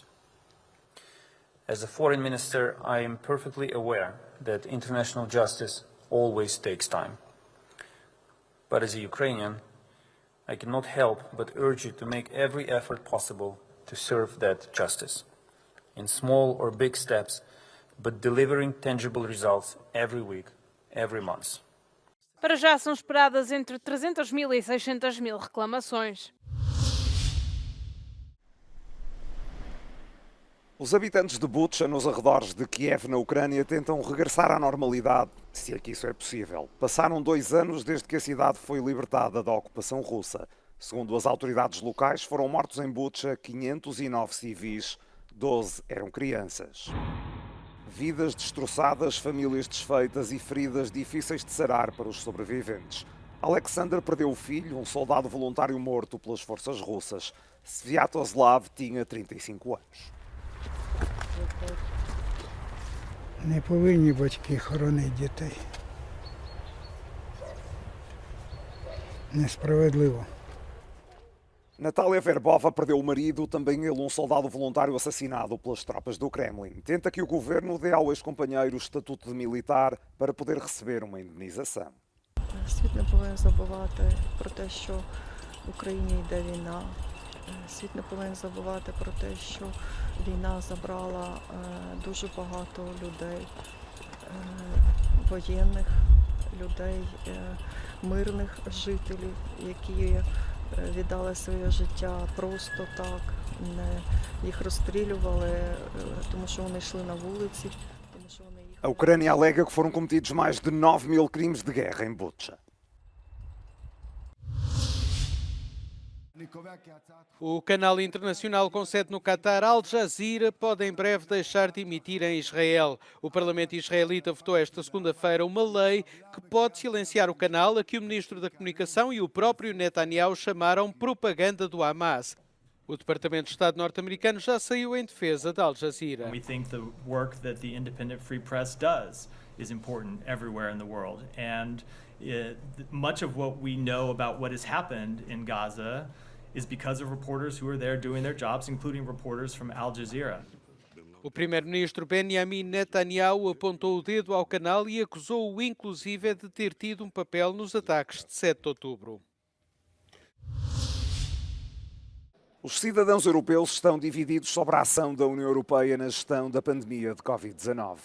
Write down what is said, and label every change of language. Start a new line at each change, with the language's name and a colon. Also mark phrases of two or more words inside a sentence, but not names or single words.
English: As a foreign minister, I am perfectly aware that international justice always takes time. But as a Ukrainian, I cannot help but urge you to make every effort possible to serve that justice, in small or big steps, but delivering tangible results every week, every month.
Portuguese: Para já são esperadas entre 300 mil e 600 mil reclamações. Os habitantes de Bucha, nos arredores de Kiev, na Ucrânia, tentam regressar à normalidade, se é que isso é possível. Passaram 2 anos desde que a cidade foi libertada da ocupação russa. Segundo as autoridades locais, foram mortos em Bucha 509 civis, 12 eram crianças. Vidas destroçadas, famílias desfeitas e feridas difíceis de sarar para os sobreviventes. Alexander perdeu o filho, um soldado voluntário morto pelas forças russas. Sviatoslav tinha 35 anos.
Ukrainian: Не повинні батьки хоронити дітей. Несправедливо.
Portuguese: Natália Verbova perdeu o marido, também ele um soldado voluntário assassinado pelas tropas do Kremlin. Tenta que o governo dê ao ex-companheiro o estatuto de militar para poder receber uma indenização.
Ukrainian: Світ не повинен забувати про те, що в Україні йде війна. Світ не повинен забувати про те, що війна забрала дуже багато людей, воєнних людей, мирних жителів, які віддали своє життя просто так, не їх розстрілювали, тому що вони йшли на вулиці.
Portuguese: A Ucrânia alega que foram cometidos mais de 9.000 crimes de guerra em Bucha. O canal internacional com sede no Catar, Al Jazeera, pode em breve deixar de emitir em Israel. O Parlamento israelita votou esta segunda-feira uma lei que pode silenciar o canal, a que o Ministro da Comunicação e o próprio Netanyahu chamaram propaganda do Hamas. O Departamento de Estado norte-americano já saiu em defesa de Al Jazeera.
English: We think the work that the independent free press does is important everywhere in the world, and much of what we know about what has happened in Gaza is because of reporters who are there doing their jobs, including reporters from Al Jazeera.
Portuguese: O primeiro-ministro Benjamin Netanyahu apontou o dedo ao canal e acusou-o inclusive de ter tido um papel nos ataques de 7 de outubro. Os cidadãos europeus estão divididos sobre a ação da União Europeia na gestão da pandemia de Covid-19.